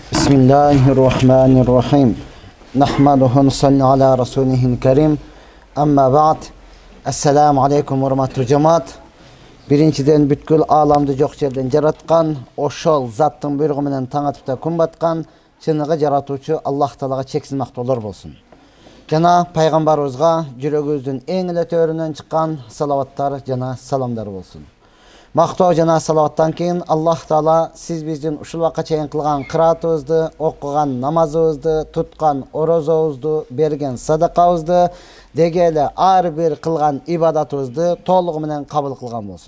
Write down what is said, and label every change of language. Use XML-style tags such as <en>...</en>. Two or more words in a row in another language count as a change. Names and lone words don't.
<ar>بسم الله الرحمن الرحيم. نحمده ونصلي على رسوله الكريم. أما بعد. السلام عليكم</ar> <ky>урматтуу жамаат. Birinçiden бүткүл alamdy жок жерден жараткан, ошол заттын буйругу менен таң атып күн баткан чыныгы жаратуучу Аллах Таалага чексиз мактоолор болсун. Жана пайгамбарыбызга жүрөгүбүздүн эң эле төрүнөн чыккан салаваттар жана саламдар болсун. Мактоо жана салаваттан кийин Аллах Таала сиз биздин ушул вакытка чейин кылган кыраатыбызды, окуган намазыбызды, туткан орозобузду, берген садакабызды, деге эле ар бир кылган ибадатыбызды толугу менен кабыл кылган болсун.</ky>